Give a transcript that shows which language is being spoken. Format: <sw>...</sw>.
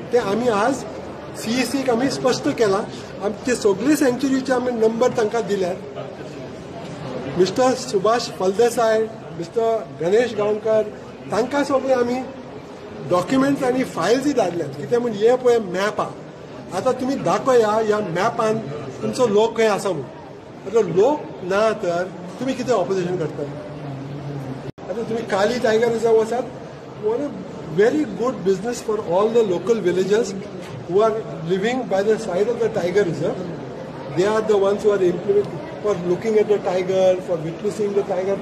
<gom>ते आमी आज CECक आमी स्पश्ट केला. आमचे सगळे सँक्च्युरीचे आमी नंबर तांकां दिल्यात. मिस्टर सुभाष फलदेसाय, मिस्टर गणेश गांवकर तांकां सगळे आमी डॉक्युमेंट्स आनी फायल्स धाडल्यात. कित्याक म्हणजे हे पळय मॅप आहा. आतां तुमी दाखया ह्या मॅपान तुमचो लोक खंय आसा म्हणून. आतां लोक ना तर तुमी कितें ऑपोजिशन करता? आतां तुमी काली टायगर रिझर्व वचात.</gom> <en>One very good business for all the local villagers who are living by the side of the tiger reserve. They are the ones who are implementing for looking at the tiger, for witnessing the tiger.</en>